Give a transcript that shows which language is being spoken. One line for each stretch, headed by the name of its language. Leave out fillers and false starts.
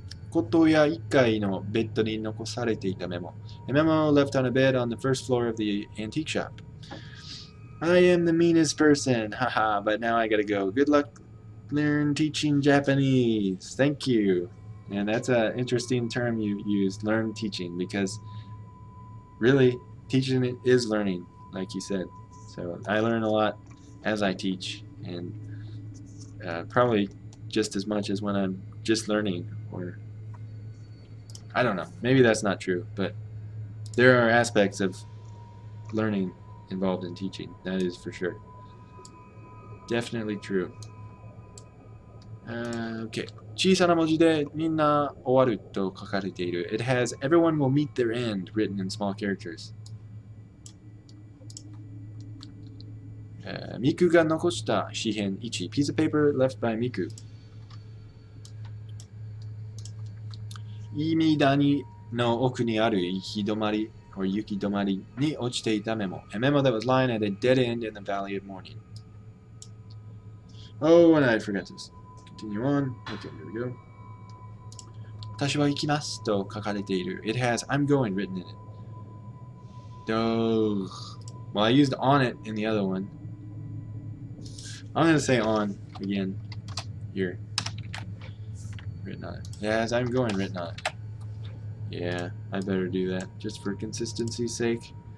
Japanese: Koto ya 1階のベッドに残されていたメモ.
English: A memo left on a bed on the first floor of the antique shop. I am the meanest person, haha, but now I gotta go. Good luck learn teaching Japanese. Thank you. And that's an interesting term you used, learn teaching, because really, teaching is learning, like you said. So I learn a lot as I teach, and probably just as much as when I'm just learning, or I don't know. Maybe that's not true, but there are aspects of learning involved in teaching. That is for sure. Definitely true. Okay.
Japanese: 小さな文字でみんな終わると書かれている.
English: It has everyone will meet their end written in small characters.
Japanese: ミクが残した紙片1
English: piece of paper left by Miku.
Japanese: イミダニの奥にある行き止まり or 行き止まりに落ちていたメモ.
English: A memo that was lying at a dead end in the Valley of Morning. Oh, and I forgot this. Continue on. Okay, here we go.
Japanese: 私は行きますと書かれている.
English: It has I'm going written in it. Oh. Well, I used on it in the other one. I'm going to say on again here. Written on it. It has I'm going written on it. Yeah, I better do that just for consistency's sake.